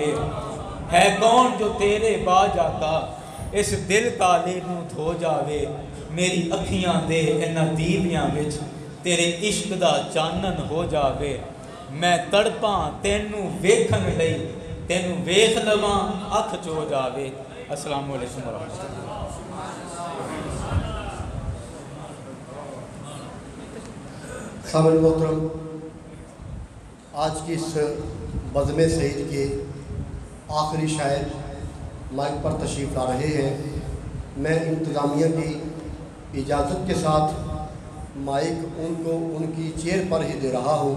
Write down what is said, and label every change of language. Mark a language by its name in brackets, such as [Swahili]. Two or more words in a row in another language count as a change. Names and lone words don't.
[Punjabi] ہے کون جو تیرے باج آقا، اس دل کالے نوں دھو جاوے. میری اکھیاں دے ایہناں دیویاں وچ تیرے عشق دا چانن ہو جاوے. میں تڑپاں تینوں ویکھن لئی، تینوں ویکھ لواں اکھ چو جاوے. [Arabic] السلام عليكم ورحمة الله. [Urdu] سامن محترم، آج کی اس بزم سعید کے آخری شاعر مائیک پر تشریف لا رہے ہیں. میں انتظامیہ کی اجازت کے ساتھ مائیک ان کو ان کی چیئر پر ہی دے رہا ہوں.